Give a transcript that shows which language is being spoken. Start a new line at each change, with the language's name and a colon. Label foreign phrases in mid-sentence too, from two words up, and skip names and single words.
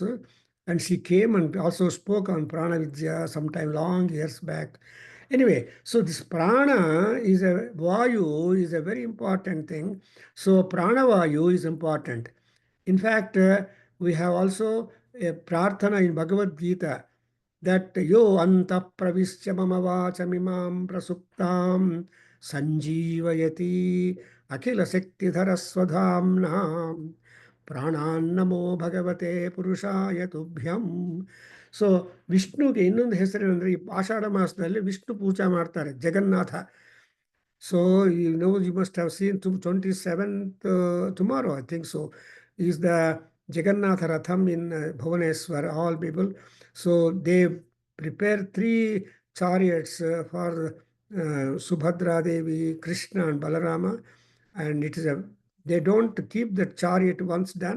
English: And she came and also spoke on Pranavidya sometime long years back. Anyway, so this prana is a vayu is a very important thing. So prana vayu is important. In fact, we have also a prarthana in Bhagavad Gita that
Sanskrit: यो अन्त प्रविश्य मम वाचमिमां प्रसुप्तां सञ्जीवयति अखिल शक्तिधर स्वधाम्ना ಪ್ರಾಣಾನ್ನಮೋ ಭಗವತೆ ಪುರುಷಾಯ ತುಭ್ಯಂ.
Kannada: ಸೊ ವಿಷ್ಣುಗೆ ಇನ್ನೊಂದು ಹೆಸರೇನೆಂದರೆ, ಈ ಆಷಾಢ ಮಾಸದಲ್ಲಿ ವಿಷ್ಣು ಪೂಜೆ ಮಾಡ್ತಾರೆ, ಜಗನ್ನಾಥ.
English: So you must have seen 27th, tomorrow, I think so, is the Jagannatha Ratham in Bhubaneswar, all people. So they prepare three chariots for Subhadra Devi, Krishna and Balarama, and it is they don't keep the chariot once done.